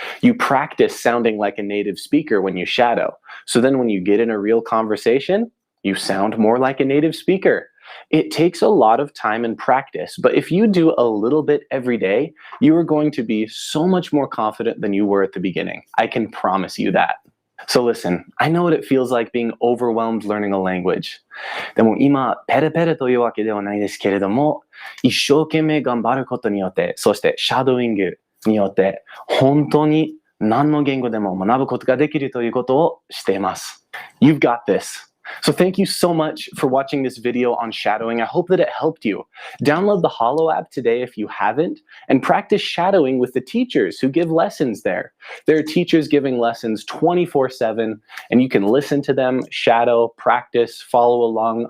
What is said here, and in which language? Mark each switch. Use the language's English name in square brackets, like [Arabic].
[English] You practice sounding like a native speaker when you shadow. So then when you get in a real conversation, you sound more like a native speaker. It takes a lot of time and practice, but if you do a little bit every day, you are going to be so much more confident than you were at the beginning. I can promise you that. So listen, I know what it feels like being overwhelmed learning a language. [Japanese] でも今、ペレペレというわけではないですけれども、一生懸命頑張ることによって、そしてシャドーイングによって、本当に何の言語でも学ぶことができるということをしています。 [English] You've got this. So thank you so much for watching this video on shadowing. I hope that it helped you. Download the Holo app today if you haven't, and practice shadowing with the teachers who give lessons there. There are teachers giving lessons 24/7, and you can listen to them, shadow, practice, follow along.